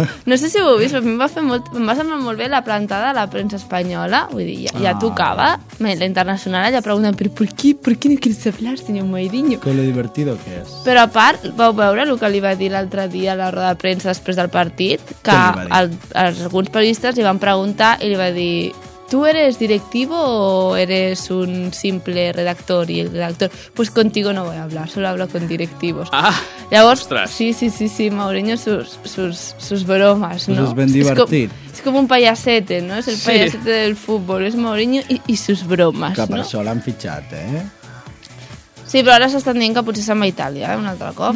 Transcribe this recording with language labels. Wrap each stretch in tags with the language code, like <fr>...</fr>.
<ca>No sé si ho heu vist, però a mi em va semblar molt bé la plantada de la premsa espanyola. Vull dir, ja tocava. La internacional ja pregunten, però per què no</ca> <es>quieres hablar,</es> <ca>senyor Mourinho?</ca> <es>Que lo divertido que és.</es> <ca>Però a part, vau veure el que li va dir l'altre dia a la roda de premsa després del partit? Que alguns periodistes li van preguntar i li va dir...</ca> <es>¿Tú eres directivo o eres un simple redactor? Y el redactor, pues contigo no voy a hablar, solo hablo con directivos.</es> <ca>Ah, llavors, ostres.</ca> <es>Sí, Mourinho, sus bromas, ¿no?</es> <ca>Es ben divertit. És com un payasete,</ca> <es>¿no? Es el</es> <ca>sí.</ca> <es>Payasete del fútbol, es Mourinho y sus bromas, que ¿no?</es> <ca>Que per això l'han fitxat, eh? Sí, però ara s'estan dient que potser se'n va a Itàlia, un altre cop,</ca>